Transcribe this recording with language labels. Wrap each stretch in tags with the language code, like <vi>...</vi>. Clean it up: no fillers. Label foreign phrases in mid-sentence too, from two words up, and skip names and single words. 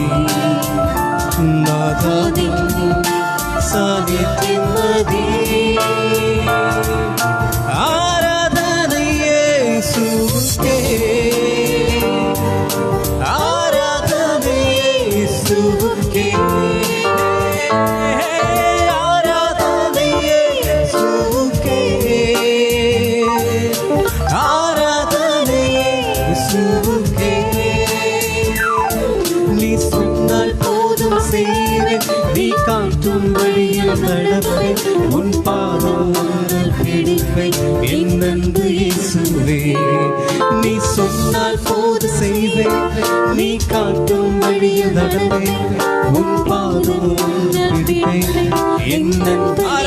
<ml>നാഥാ നിൻ സാന്നിധ്യം മതി ആരാധന യേശുവേ ആരാധന യേശുവേ ആരാധന യേശുവേ ആരാധന യേശുവേ</ml> <ta>നീ சொன்னால் போதும் செய்வேன் நீ காட்டும் வழியில் நடப்பேன் உன் பாதம் பிடிப்பேன் என் அன்பு இயேசுவே நீ சொன்னால் போதும் செய்வேன் நீ காட்டும் வழியில் நடப்பேன் உன் பாதம் பிடிப்பேன் என் அன்பு</ta>